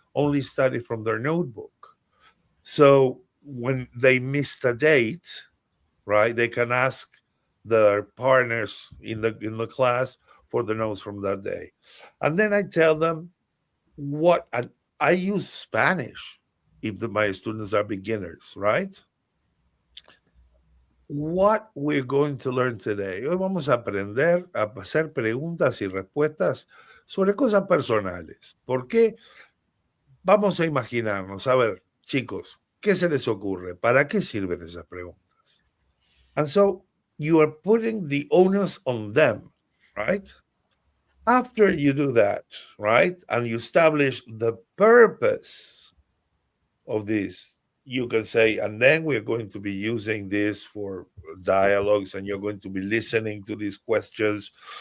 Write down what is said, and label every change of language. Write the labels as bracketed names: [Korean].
[English] only study from their notebook. So when they missed a date, right, they can ask their partners in the class for the notes from that day. And then I tell them and I use Spanish if my students are beginners, right? What we're going to learn today. [Spanish] Hoy vamos a aprender a hacer preguntas y respuestas sobre cosas personales. ¿Por qué? Vamos a imaginarnos, a ver, chicos, ¿qué se les ocurre? ¿Para qué sirven esas preguntas? [English] And so you are putting the onus on them, right? After you do that, right, and you establish the purpose of this, you can say, and then we're going to be using this for dialogues, and you're going to be listening to these questions.